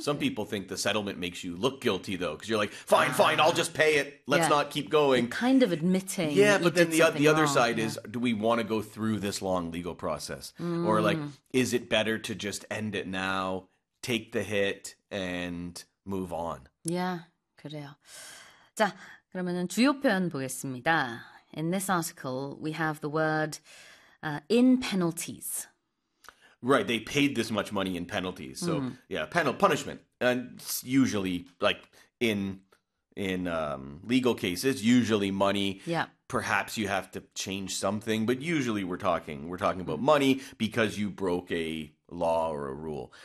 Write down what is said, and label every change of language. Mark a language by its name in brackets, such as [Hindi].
[English] Some people think the settlement makes you look guilty, though, because you're like, fine, I'll just pay it. Let's not keep going. You're kind of admitting. Yeah, but then the other side is, do we want to go through this long legal process? Mm. Or like, is it better to just end it now, take the hit, and move on? [Korean] Yeah, 그래요. 자, 그러면은 주요 표현 보겠습니다. [English] In this article, we have the word in penalties. Right, they paid this much money in penalties. So, punishment. And it's usually, like, in legal cases, usually money. Yeah. Perhaps you have to change something, but usually we're talking about money because you broke a law or a rule.